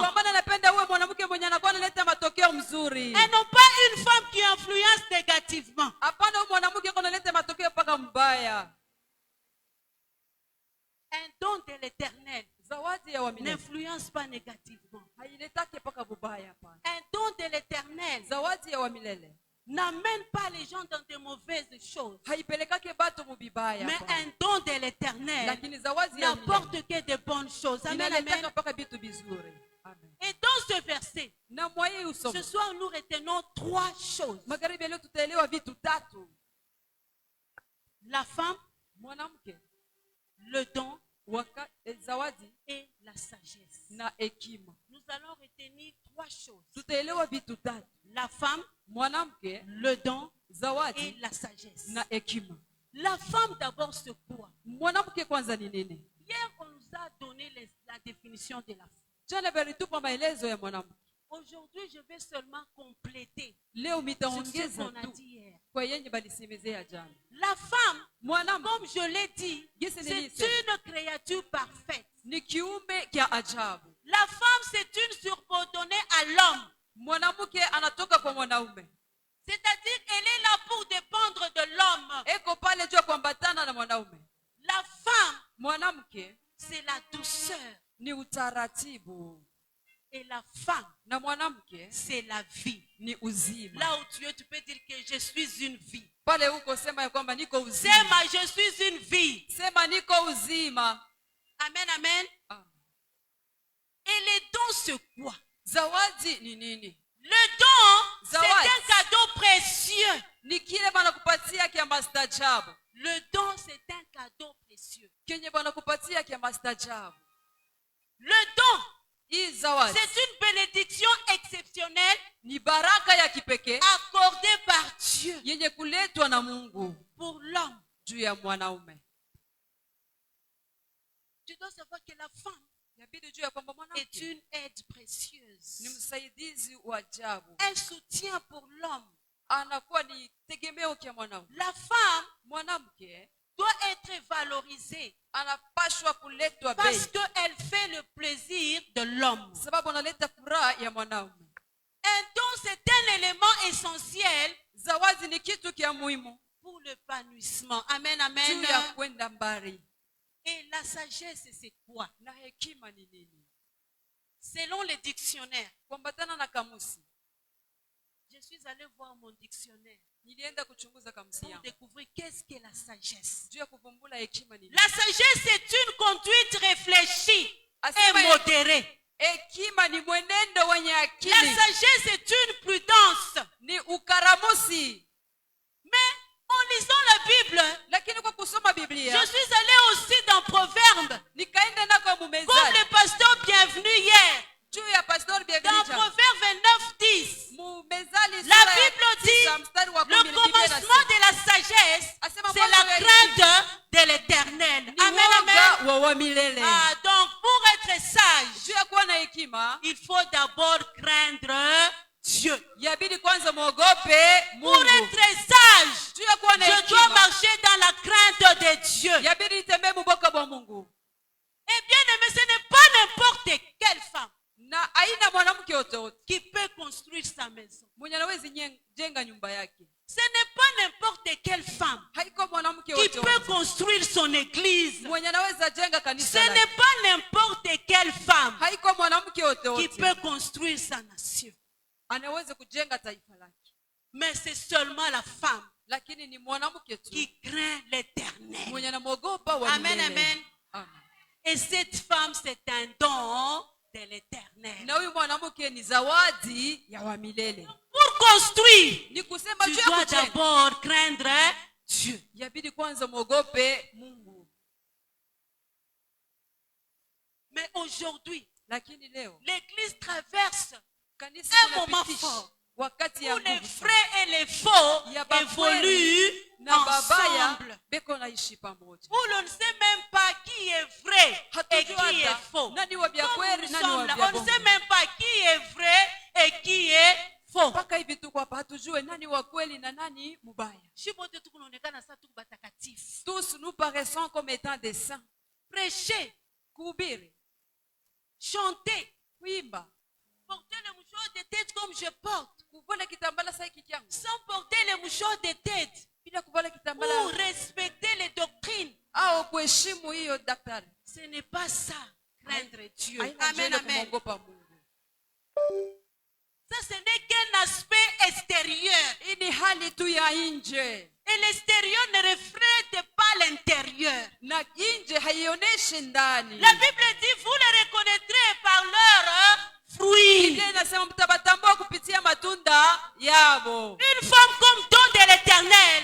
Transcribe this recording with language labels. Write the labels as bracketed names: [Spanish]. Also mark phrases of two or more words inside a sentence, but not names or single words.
[Swahili] Kwa maana napenda uwe mwanamke mwenye anakuwa analeta matokeo mzuri. [French] Et non pas une femme qui influence négativement. [Swahili] Hapana, uwe mwanamke kwa analeta matokeo mpaka mbaya. [French] Un don de l'éternel [Swahili] Zawadi ya wamilele [French] n'influence pas négativement. [Swahili] hailetake mpaka bubaya. Hapana, [French] Un don de l'éternel [Swahili] zawadi ya wamilele [French] n'amène pas les gens dans de mauvaises choses. [Swahili] haipelekake batu mubibaya. [French] Mais [Swahili] Hapana. [French] un don de l'éternel [Swahili] Lakini zawadi ya [French] n'apporte [Swahili] wamilele [French] que de bonnes choses. Amen, [Swahili] inaletaka amen. mpaka vitu vizuri. Amen. [French] Et dans ce verset, [Swahili] Na mwa hii usomo [French] ce soir, nous retenons trois choses. [Swahili] magharibi ya leo tutaelewa vitu tatu: [French] La femme, [Swahili] mwanamke, [French] le don [Swahili] zawadi [French] et la sagesse. [Swahili] na hekima. [French] Nous allons retenir trois choses. [Swahili] Tutaelewa vitu tatu: [French] La femme, [Swahili] mwanamke, [French] le don et [Swahili] zawadi [French] la sagesse. [Swahili] na hekima. [French] La femme d'abord c'est quoi? [Swahili] Mwanamke kwanza ni nini? [French] Hier, on nous a donné la définition de la femme. [Swahili] Jana balitupa maelezo ya mwanamke. [French] Aujourd'hui, je vais seulement compléter [Swahili] Leo [French] sur ce [Swahili] mitaongeza [French] qu'on a [Swahili] tu [French] dit hier. [Swahili] kwa yenye balisemezea jana. [French] La femme, [Swahili] Mwanamke [French] comme je l'ai dit, Yes, c'est Nelly, une créature parfaite. [Swahili] ni kiumbe kya ajabu. [French] La femme, c'est une subordonnée à l'homme. [Swahili] Mwanamke anatoka kwa mwanaume, [French] C'est-à-dire qu'elle est là pour dépendre de l'homme. [Swahili] eko pale juu ya kuambatana na mwanaume. [French] La femme, [Swahili] Mwanamke [French] c'est la douceur. [Swahili] ni utaratibu, [French] Et la femme, [Swahili] na mwanamke [French] c'est la vie. [Swahili] ni uzima. [French] Là où tu es, tu peux dire que je suis une vie. [Swahili] Pale huko sema ya kwamba niko uzima, Sema, [French] je suis une vie. [Swahili] sema niko uzima. Amen, amen. Ah. [French] Et les dons, c'est quoi? [Swahili] Zawadi ni nini? [French] Le don, c'est [Swahili] Zawadi. [French] un cadeau précieux. [Swahili] Ni kile banakupatia kya mastajabu, [French] Le don, c'est un cadeau précieux. [Swahili] kenye banakupatia kya mastajabu. [French] Le don, [Swahili] Hii zawadi [French] c'est une bénédiction exceptionnelle [Swahili] ni baraka ya kipekee [French] accordée par Dieu [Swahili] yenye kuletwa na Mungu [French] pour l'homme. [Swahili] juu ya mwanaume. [French] Tu dois savoir que la femme [Swahili] Inabidi juu ya kwamba [French] est [Swahili] mwanamke [French] une aide précieuse. [Swahili] ni msaidizi wa ajabu, [French] Un soutien pour l'homme. [Swahili] anakuwa ni tegemeo kya mwanaume. [French] La femme [Swahili] Mwanamke [French] doit être valorisée [Swahili] anapashwa kuletwa [French] parce [Swahili] bei, [French] qu'elle fait le plaisir de l'homme. [Swahili] sababu analeta furaha ya mwanaume. [French] Un don, c'est un élément essentiel [Swahili] Zawadi ni kitu kya muhimu [French] pour l'épanouissement. Amen, [Swahili] juu amen. ya kwenda mbali. [French] Et la sagesse, c'est quoi? [Swahili] Na hekima ni nini? [French] Selon les dictionnaires, [Swahili] Kuambatana na kamusi, [French] je suis allée voir mon dictionnaire [Swahili] nilienda kuchunguza kamusi [French] pour [Swahili] yangu [French] découvrir qu'est-ce qu'est la sagesse. [Swahili] juu ya kuvumbula hekima ni nini. [French] La sagesse, c'est une conduite réfléchie et [Swahili] Asema [French] modérée. [Swahili] hekima ni mwenendo wenye [French] La [Swahili] akili, [French] sagesse est une prudence. [Swahili] ni ukaramusi. [French] Mais en lisant la Bible, [Swahili] Lakini kwa kusoma [French] je [Swahili] Biblia [French] suis allée aussi dans Proverbes, [Swahili] nikaenda nako [French] comme [Swahili] Mumezali [French] le pasteur bienvenu hier. [Swahili] juu ya pastor [French] Dans [Swahili] Bienvenue. [French] Proverbes 29, 10, [Swahili] Mumezali [French] la [Swahili] sura ya [French] Bible dit, [Swahili] 9 mstari wa 10, [French] le [Swahili] Biblia [French] commencement [Swahili] inasema, [French] de la sagesse, [Swahili] asema [French] c'est la [Swahili] mwanzo ya [French] crainte de l'éternel. [Swahili] ni [French] Amen, amen. [Swahili] woga wa milele. [French] Ah, donc, pour être sage, [Swahili] Juu ya kuwa na hekima [French] il faut d'abord craindre Dieu. [Swahili] yabidi kwanza mwogope [French] Pour [Swahili] Mungu. [French] être sage, [Swahili] Juu ya kuwa na [French] je dois [Swahili] hekima [French] marcher dans la crainte de Dieu. [Swahili] yabidi nitembee muboka bwa Mungu. [French] Eh bien, mais ce n'est pas n'importe quelle femme [Swahili] Na aina mwanamke yote [French] qui peut construire sa maison. [Swahili] mwenye anaweza jenga nyumba yake. [French] Ce n'est pas n'importe quelle femme [Swahili] Haiko mwanamke [French] qui [Swahili] yote [French] peut construire son église. [Swahili] mwenye anaweza jenga [French] Ce [Swahili] kanisa [French] n'est [Swahili] lake. [French] pas n'importe quelle femme [Swahili] Haiko mwanamke yote [French] qui peut construire sa nation. [Swahili] anaweza kujenga taifa lake. [French] Mais c'est seulement la femme [Swahili] Lakini ni mwanamke tu [French] qui craint l'éternel. [Swahili] mwenye anamwogopa wa [French] Amen, [Swahili] milele. amen. Amen. [French] Et cette femme, c'est un don de l'éternel. [Swahili] Na huyu mwanamke ni zawadi ya wa milele. [French] Pour construire, [Swahili] Ni kusema [French] tu [Swahili] juu ya [French] dois [Swahili] kujenga [French] d'abord craindre Dieu. [Swahili] yabidi kwanza mwogope Mungu. [French] Mais aujourd'hui, [Swahili] Lakini leo [French] l'église traverse [Swahili] kanisa [French] un moment [Swahili] linapitisha [French] fort [Swahili] wakati ya [French] où les [Swahili] nguvu sana. [French] vrais et les faux [Swahili] Ya bakweli [French] évoluent [Swahili] na babaya [French] ensemble. [Swahili] beko naishi pamoja. [French] Où l'on ne sait même pas qui est vrai et [Swahili] Hatujui [French] qui est [Swahili] hata [French] faux. [Swahili] nani wa vya [French] Comme [Swahili] kweli [French] nous [Swahili] nani [French] sommes [Swahili] wa [French] là, [Swahili] vya [French] on ne [Swahili] bongo. [French] sait même pas qui est vrai et qui est faux. [Swahili] Mpaka hivi tuko hapa hatujue nani wa kweli na nani mubaya. Shi bote tu kunaonekana sasa tuko batakatifu. [French] Tous nous paraissons comme étant des saints. Prêcher, [Swahili] Kuhubiri, [French] chanter, [Swahili] kuimba, [French] porter le mouchoir de tête comme je porte, [Swahili] kuvala kitambala saa hiki kyangu [French] sans porter le mouchoir de tête, [Swahili] bila kuvala [French] ou [Swahili] kitambala [French] respecter les doctrines. [Swahili] au kuheshimu hiyo daktari. [French] Ce n'est pas ça, craindre Dieu. [Swahili] Haina [French] Amen, [Swahili] njia ya amen. kumwogopa Mungu. [French] Ça, ce n'est qu'un aspect extérieur. [Swahili] Hii ni hali tu ya nje, [French] Et l'extérieur ne reflète pas l'intérieur. [Swahili] na nje haionyeshi ndani. [French] La Bible dit, vous les reconnaîtrez par leurs fruits. [Swahili] Biblia inasema mtabatambua kupitia matunda yao. [French] Une femme comme don de l'éternel